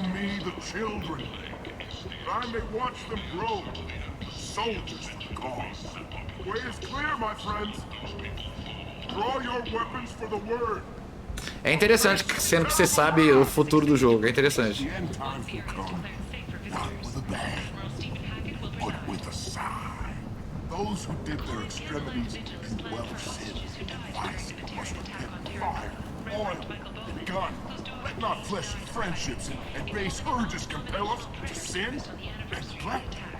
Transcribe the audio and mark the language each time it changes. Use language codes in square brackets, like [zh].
[en] To me, the children, that I may watch them grow. Soldiers for the cause. The way is clear, my friends. Draw your weapons for the word. [pt] É interessante, sendo que você sabe o futuro do jogo. É interessante. [en] The end times will come, not with a bang, but with a sigh. Those who did their extremities in well of sin and vice must repent fire, oil, and gun. Let not fleshly friendships and base urges compel us to sin and neglect.